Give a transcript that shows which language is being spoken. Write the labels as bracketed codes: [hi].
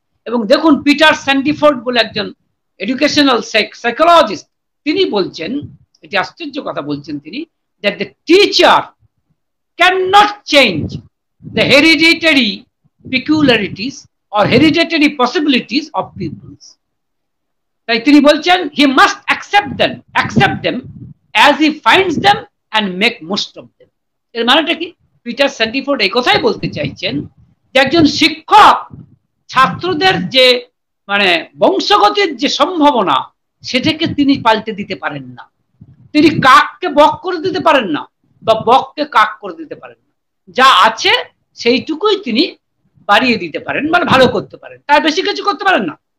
[bn] এবং দেখুন, পিটার স্যান্ডিফোর্ড বলে একজন এডুকেশনাল সাইকোলজিস্ট, তিনি বলছেন, এটি আশ্চর্য কথা বলছেন তিনি, [en] that the teacher cannot change the hereditary peculiarities or hereditary possibilities of peoples. [bn] তাই তিনি বলছেন, [en] he must accept them as he finds them and make most of them. [bn] এর মানেটা কি? পিটার স্যান্ডিফোর্ড এই কথাই বলতে চাইছেন যে একজন শিক্ষক ছাত্রদের যে মানে বংশগতির যে সম্ভাবনা সেটাকে তিনি পাল্টে দিতে পারেন না, তিনি কাককে বক করে দিতে পারেন না বা বককে কাক করে দিতে পারেন না, যা আছে সেইটুকুই তিনি বাড়িয়ে দিতে পারেন, মানে ভালো করতে পারেন, তার বেশি কিছু করতে পারেন না।